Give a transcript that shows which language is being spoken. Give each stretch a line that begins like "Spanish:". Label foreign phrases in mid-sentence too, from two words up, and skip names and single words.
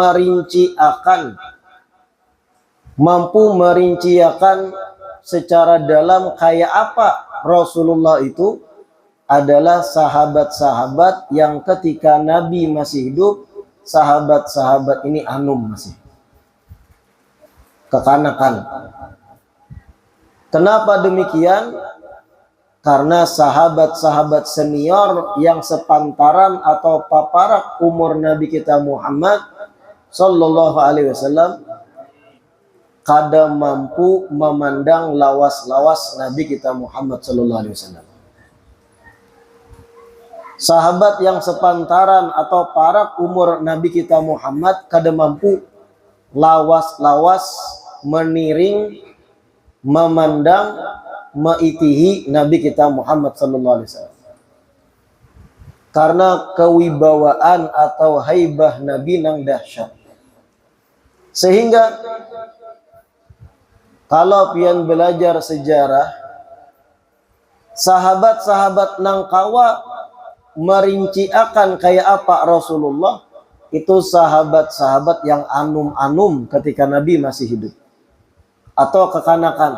Banjar: merinciakan secara dalam kayak apa Rasulullah itu adalah sahabat-sahabat yang ketika Nabi masih hidup, sahabat-sahabat ini anum, masih kekanakan. Kenapa demikian? Karena sahabat-sahabat senior yang sepantaran atau paparak umur Nabi kita Muhammad
Arabic: sallallahu alaihi wasallam
Banjar: kada mampu memandang lawas-lawas Nabi kita Muhammad
Arabic: sallallahu alaihi wasallam.
Banjar: Sahabat yang sepantaran atau parak umur Nabi kita Muhammad kada mampu lawas-lawas, meniring, memandang, meitihi Nabi kita Muhammad
Arabic: sallallahu alaihi wasallam.
Banjar: Karena kewibawaan atau haibah Nabi nang dahsyat. Sehingga kalau pian belajar sejarah, sahabat-sahabat nang kawa merinciakan kayak apa Rasulullah, itu sahabat-sahabat yang anum-anum ketika Nabi masih hidup atau kekanakan.